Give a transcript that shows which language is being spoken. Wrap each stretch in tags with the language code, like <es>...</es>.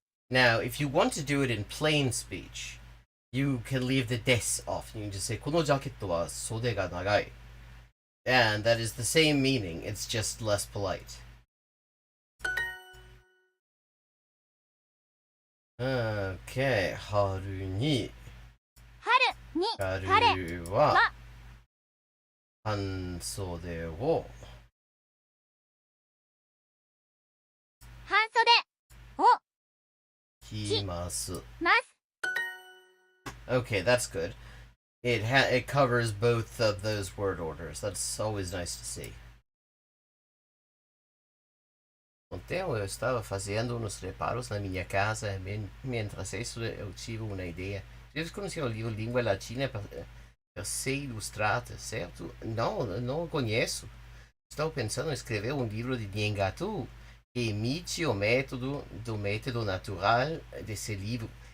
<en>Now, if you want to do it in plain speech, you can leave the des off. You can just say</en> <ja>このジャケットは袖が長い.</ja> <en>And that is the same meaning. It's just less polite. Okay,</en> <ja>春に春は半袖を半袖を着ます。ます。</ja> <en>Okay, that's good. It covers both of those word orders. That's always nice to see.</en> <pt>Ontem eu estava fazendo uns reparos na minha casa mientras eu tive uma ideia. Vocês conhecem o livro Língua Latina para ser ilustrada, certo? Não conheço. Estou pensando em escrever um livro de Nhengatu que imite o método natural desse livro.</pt>